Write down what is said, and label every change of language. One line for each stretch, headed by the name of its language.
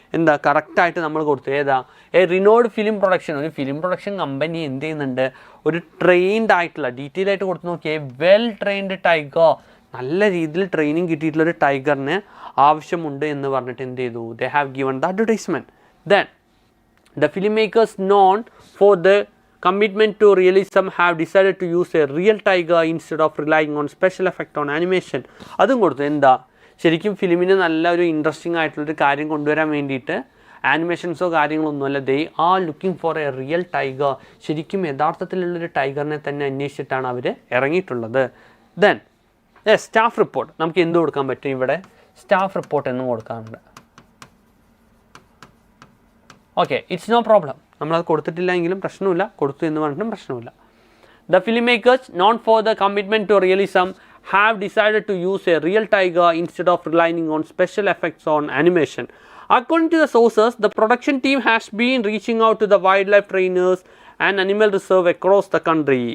Malayalam: എന്താ കറക്റ്റായിട്ട് നമ്മൾ കൊടുത്തു? ഏതാ? A Rinold film production. ഒരു ഫിലിം പ്രൊഡക്ഷൻ കമ്പനി എന്ത് ചെയ്യുന്നുണ്ട്? ഒരു ട്രെയിൻഡ് ആയിട്ടുള്ള, ഡീറ്റെയിൽ ആയിട്ട് കൊടുത്ത് നോക്കിയേ,
English: well trained tiger,
Malayalam: നല്ല രീതിയിൽ ട്രെയിനിങ് കിട്ടിയിട്ടുള്ളൊരു ടൈഗറിന് ആവശ്യമുണ്ട് എന്ന് പറഞ്ഞിട്ട് എന്ത് ചെയ്തു?
English: They have given the advertisement. Then the film makers known for the commitment to realism have decided to use a real tiger instead of relying on special effect on animation.
Malayalam: അതും കൊടുത്തു. എന്താ ശരിക്കും ഫിലിമിന് നല്ല ഒരു ഇൻട്രസ്റ്റിംഗ് ആയിട്ടുള്ളൊരു കാര്യം കൊണ്ടുവരാൻ വേണ്ടിയിട്ട് ആനിമേഷൻസോ കാര്യങ്ങളൊന്നുമല്ല,
English: They are looking for a real tiger.
Malayalam: ശരിക്കും യഥാർത്ഥത്തിലുള്ളൊരു ടൈഗറിനെ തന്നെ അന്വേഷിച്ചിട്ടാണ് അവർ ഇറങ്ങിയിട്ടുള്ളത്. Then staff report. നമുക്ക് എന്ത് കൊടുക്കാൻ പറ്റും? ഇവിടെ സ്റ്റാഫ് റിപ്പോർട്ട് എന്നും കൊടുക്കാറുണ്ട്. Okay,
English: It's no problem.
Malayalam: നമ്മളത് കൊടുത്തിട്ടില്ലെങ്കിലും പ്രശ്നമില്ല, കൊടുത്തു എന്ന് പറഞ്ഞിട്ടും പ്രശ്നമില്ല.
English: The film makers known for the commitment to realism have decided to use a real tiger instead of relying on special effects on animation. According to the sources, the production team has been reaching out to the wildlife trainers and animal reserve across the country.